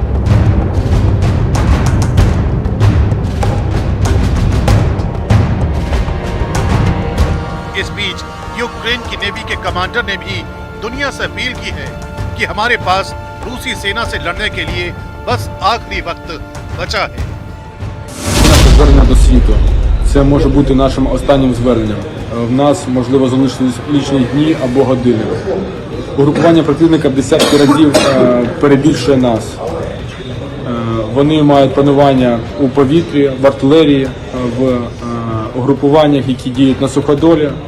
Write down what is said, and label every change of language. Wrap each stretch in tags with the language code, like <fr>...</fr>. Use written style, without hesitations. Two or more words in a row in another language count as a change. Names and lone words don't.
<hi>इस बीच यूक्रेन की नेवी के कमांडर ने भी दुनिया से अपील की है कि हमारे पास रूसी सेना से लड़ने के लिए बस आखिरी वक्त बचा है।</hi> <uk>Звернення до світу. Це може бути нашим останнім зверненням. В нас, можливо, залишились лічні дні або години. Угрупування противника в десятки разів перебільшує нас. Вони мають панування у повітрі, в артилерії, в угрупуваннях, які діють на суходолі.</uk>